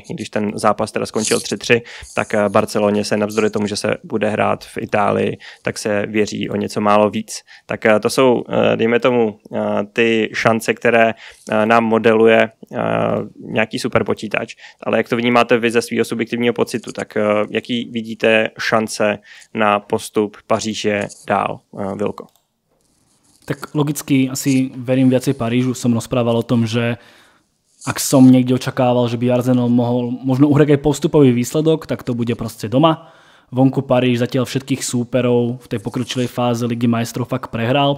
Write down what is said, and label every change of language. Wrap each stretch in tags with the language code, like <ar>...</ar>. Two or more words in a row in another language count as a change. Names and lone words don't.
<cs>Když ten zápas teda skončil 3-3, tak Barceloně se navzdory tomu, že se bude hrát v Itálii, tak se věří o něco málo víc. Tak to jsou, dejme tomu, ty šance, které nám modeluje nějaký super počítač, ale jak to vnímáte vy ze svého subjektivního pocitu, tak jaký vidíte šance na postup Paříže dál, Vilko?</cs> <sk>Tak logicky asi verím viacej Parížu. Som rozprával o tom, že ak som niekde očakával, že by Arsenal mohol možno uhrať aj postupový výsledok, tak to bude proste doma. Vonku Paríž zatiaľ všetkých súperov v tej pokročilej fáze Ligy majstrov fakt prehral.</sk>